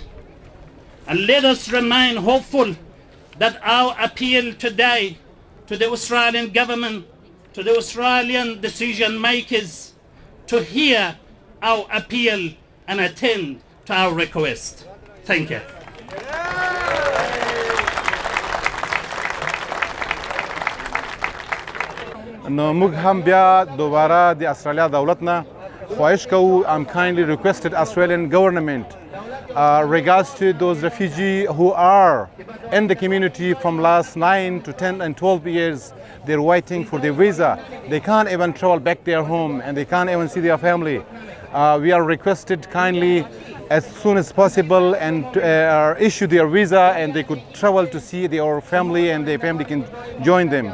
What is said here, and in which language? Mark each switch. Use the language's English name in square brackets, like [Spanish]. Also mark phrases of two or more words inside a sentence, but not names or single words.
[English] And let us remain hopeful that our appeal today to the Australian government, to the Australian decision makers, to hear our appeal and attend to our request. Thank you. [Pashto] نو موږ هم بیا دوباره د استرالیا دولت نه خواهش کوو [English] kindly requested Australian government regards to those refugees who are in the community from last 9 to 10 and 12 years. They're waiting for their visa. They can't even travel back their home and they can't even see their family. We are requested kindly as soon as possible and issue their visa and they could travel to see their family and their family can join them.